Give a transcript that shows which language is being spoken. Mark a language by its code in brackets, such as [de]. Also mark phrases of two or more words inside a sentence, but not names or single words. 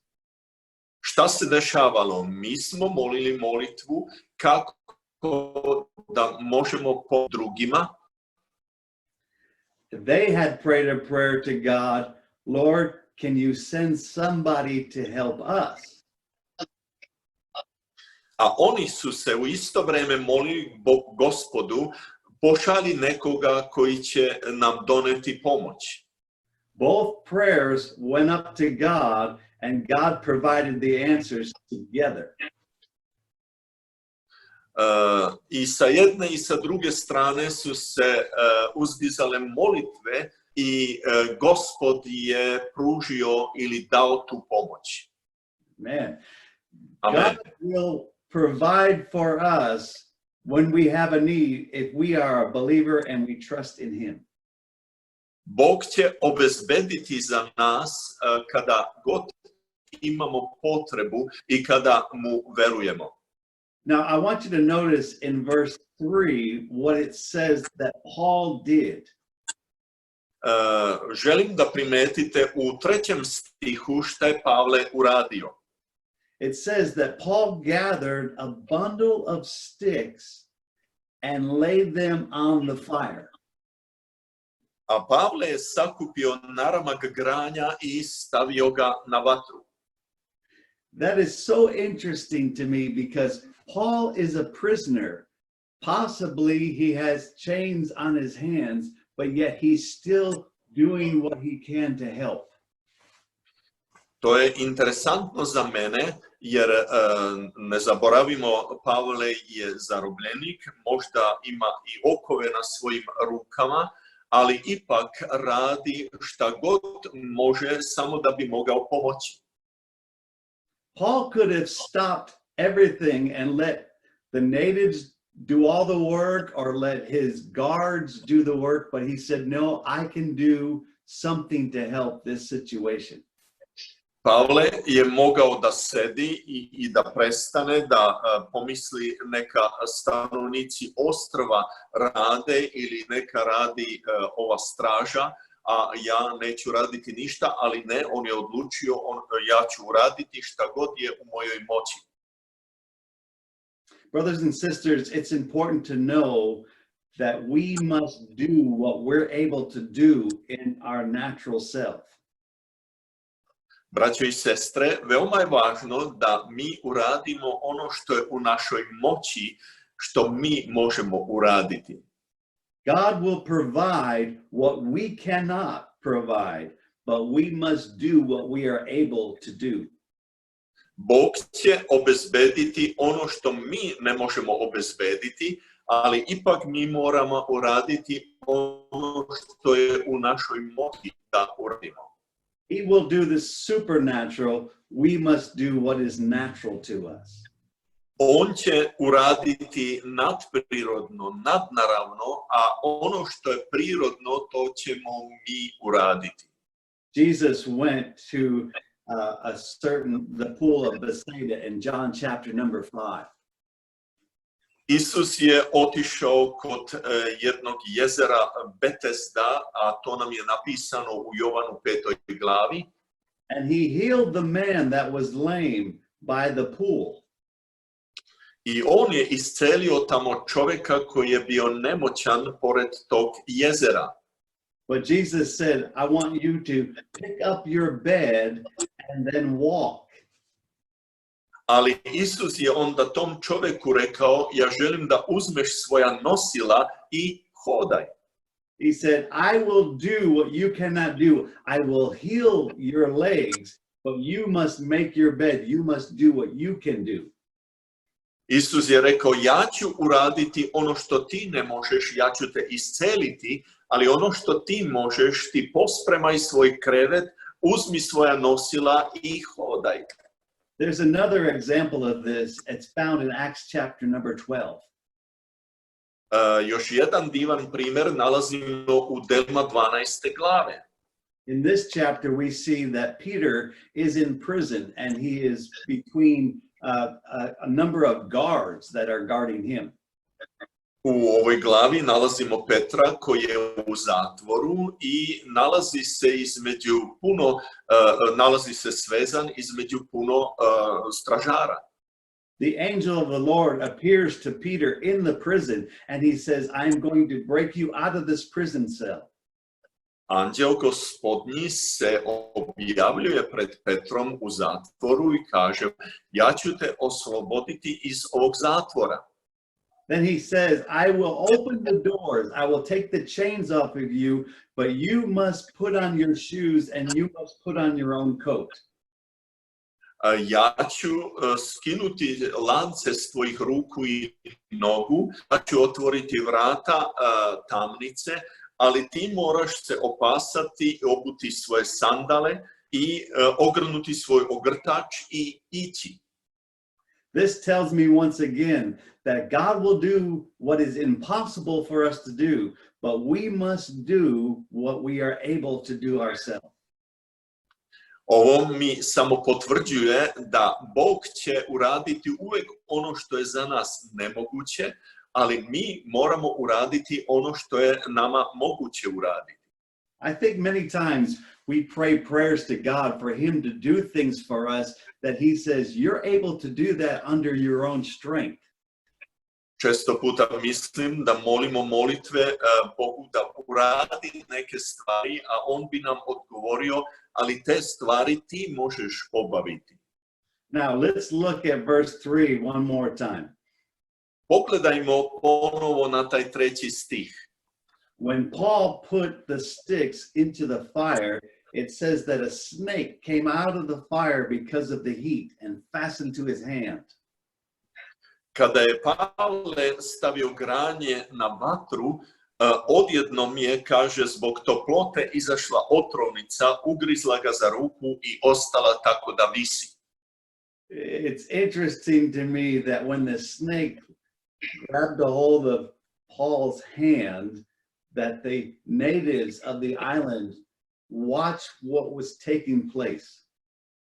[sr] Šta se dešavalo? Mi smo molili molitvu kako da možemo pomoći drugima. [en] They had prayed a prayer to God, Lord, can you send somebody to help us? [sr] A oni su se u isto vrijeme molili Gospodu, pošalji nekoga koji će nam doneti pomoć. [en] Both prayers went up to God and God provided the answers together. [sr] I sa jedne i sa druge strane su se uzdizale molitve i Gospod je pružio ili dao tu pomoć. Man, Amen. [en] God will provide for us when we have a need if we are a believer and we trust in him. [sr] Bog će obezbediti za nas kada god imamo potrebu i kada mu verujemo. [en] Now, I want you to notice in verse 3 what it says that Paul did. [sr] Želim da primetite u 3. stihu šta je Pavle uradio. [en] It says that Paul gathered a bundle of sticks and laid them on the fire. [sr] A Pavle je sakupio naramak granja i stavio ga na vatru. [en] That is so interesting to me because Paul is a prisoner. Possibly he has chains on his hands, but yet he's still doing what he can to help. [sr] To je interesantno za mene, jer ne zaboravimo, Pavle je zarobljenik, možda ima i okove na svojim rukama, ali ipak radi šta god može samo da bi mogao pomoći. [en] Paul could have stopped everything and let the natives do all the work or let his guards do the work, but he said, no, I can do something to help this situation. [sr] Pavle je mogao da sedi i da prestane, da pomisli neka stanovnici ostrva rade ili neka radi ova straža, a ja neću raditi ništa, ali ne, on je odlučio, ja ću uraditi šta god je u mojoj moći. [en] Brothers and sisters, it's important to know that we must do what we're able to do in our natural self. [sr] Braćo i sestre, veoma je važno da mi uradimo ono što je u našoj moći, što mi možemo uraditi. [en] God will provide what we cannot provide, but we must do what we are able to do. [sr] Bog će obezbediti ono što mi ne možemo obezbediti, ali ipak mi moramo uraditi ono što je u našoj moći da uradimo. [en] He will do the supernatural. We must do what is natural to us. [sr] On će uraditi nadprirodno, nadnaravno, a ono što je prirodno, to ćemo mi uraditi. [en] Jesus went to the pool of Bethsaida in John chapter number 5. [sr] Isus je otišao kod jednog jezera Betesda, a to nam je napisano u Jovanu 5. glavi. [en] And he healed the man that was lame by the pool. [sr] I on je iscelio tamo čovjeka koji je bio nemoćan pored tog jezera. [en] But Jesus said, I want you to pick up your bed and then walk. [sr] Ali Isus je onda tom čovjeku rekao, ja želim da uzmeš svoja nosila i hodaj. [en] He said, I will do what you cannot do. I will heal your legs, but you must make your bed. You must do what you can do. [sr] Isus je rekao, ja ću uraditi ono što ti ne možeš, ja ću te isceliti, ali ono što ti možeš, ti pospremaj svoj krevet, uzmi svoja nosila i hodaj. [en] There's another example of this. It's found in Acts chapter number 12. [sr] Još jedan divan primjer nalazimo u Delima 12. glave. [en] In this chapter, we see that Peter is in prison and he is between a number of guards that are guarding him. [sr] U ovoj glavi nalazimo Petra koji je u zatvoru i nalazi se svezan između puno stražara. [en] The angel of the Lord appears to Peter in the prison and he says, I'm going to break you out of this prison cell. [sr] Anđeo Gospodnji se objavljuje pred Petrom u zatvoru i kaže, ja ću te osloboditi iz ovog zatvora. [en] Then he says, I will open the doors, I will take the chains off of you, but you must put on your shoes and you must put on your own coat. [sr] Ja ću skinuti lance s tvojih ruku i nogu, ja ću otvoriti vrata tamnice, ali ti moraš se opasati, obuti svoje sandale i ogrnuti svoj ogrtač i ići. [en] This tells me once again that God will do what is impossible for us to do, but we must do what we are able to do ourselves. [sr] Ovo mi samo potvrđuje da Bog će uraditi uvijek ono što je za nas nemoguće, ali mi moramo uraditi ono što je nama moguće uraditi. [en] I think many times we pray prayers to God for him to do things for us that he says you're able to do that under your own strength. [sr] Često puta mislim da molimo molitve Bogu da uradi neke stvari, a on bi nam odgovorio, ali te stvari ti možeš obaviti. [en] Now let's look at verse 3 one more time. [sr] Pogledajmo ponovo na taj 3. stih. [en] When Paul put the sticks into the fire, it says that a snake came out of the fire because of the heat and fastened to his hand. [sr] Kada je Pavle stavio granje na vatru, odjednom je, kaže, zbog toplote izašla otrovnica, ugrizla ga za ruku i ostala tako da visi. [en] It's interesting to me that when the snake grabbed a hold of Paul's hand, that the natives of the island watched what was taking place.